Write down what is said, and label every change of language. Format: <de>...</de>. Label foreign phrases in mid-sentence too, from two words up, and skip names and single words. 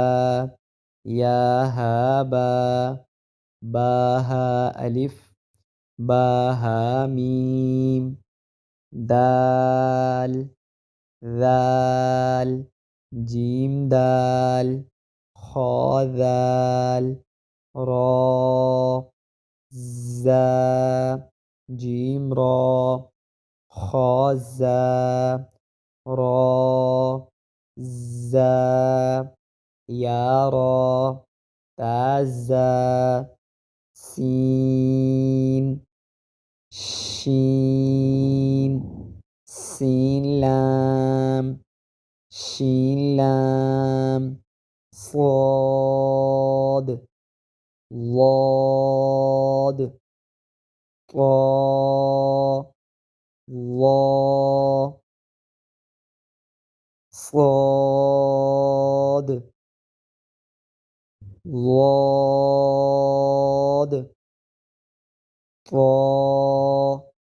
<ar>يا ها با، با ها ألف، با ها ميم، دال، دال، جيم دال، خاء دال، را، زا، جيم را، خاء زا، را, زا، يا را، طا زا، سين, شين، سين لام، شين لام, صاد، ضاد، طا، ظا، صاد، ضاد، طا،</ar>